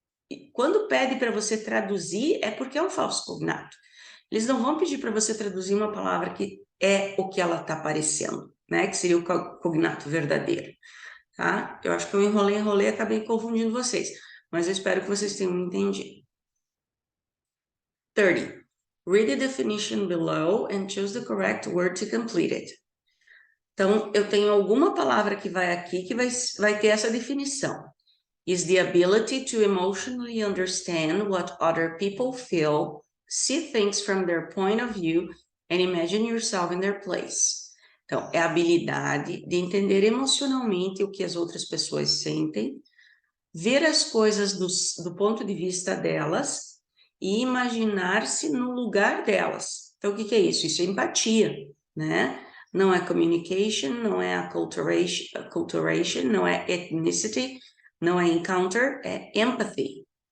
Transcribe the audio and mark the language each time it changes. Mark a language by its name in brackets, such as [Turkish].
[Portuguese] E quando pede para você traduzir, é porque é um falso cognato. Eles não vão pedir para você traduzir uma palavra que é o que ela está parecendo, né? Que seria o cognato verdadeiro, tá? Eu acho que eu enrolei, acabei confundindo vocês, mas eu espero que vocês tenham entendido. 30. [English] Read the definition below and choose the correct word to complete it. [Portuguese] Então, eu tenho alguma palavra que vai aqui que vai ter essa definição. [English] Is the ability to emotionally understand what other people feel, see things from their point of view, and imagine yourself in their place. [Portuguese] Então, é a habilidade de entender emocionalmente o que as outras pessoas sentem, ver as coisas do ponto de vista delas e imaginar-se no lugar delas. Então, o que é isso? Isso é empatia, né? Não é communication, não é acculturation, não é ethnicity, não é encounter, é empathy.